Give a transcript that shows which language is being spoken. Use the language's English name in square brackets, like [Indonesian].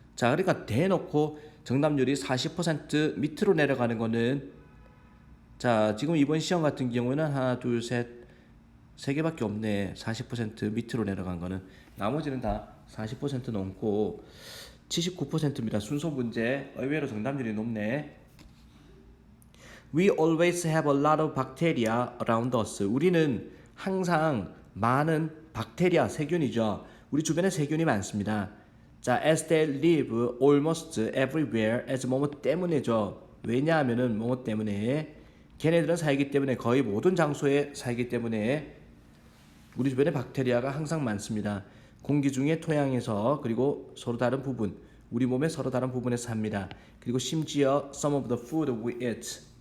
[Korean] 자, 그러니까 대놓고 정답률이 40% 밑으로 내려가는 거는 자, 지금 이번 시험 같은 경우는 하나, 둘, 셋, 세 개밖에 없네. 40% 밑으로 내려간 거는 나머지는 다 40% 넘고 79%입니다. 순서 문제 의외로 정답률이 높네. [English] We always have a lot of bacteria around us. [Korean] 우리는 항상 많은 박테리아, 세균이죠. 우리 주변에 세균이 많습니다. 자, [English] as they live almost everywhere as [Korean] 뭐뭐 때문에죠. 왜냐하면은 뭐뭐 때문에 걔네들은 살기 때문에 거의 모든 장소에 살기 때문에 우리 주변에 박테리아가 항상 많습니다. 공기 중에 토양에서 그리고 서로 다른 부분 우리 몸의 서로 다른 부분에서 삽니다. 그리고 심지어 [English] some of the food we eat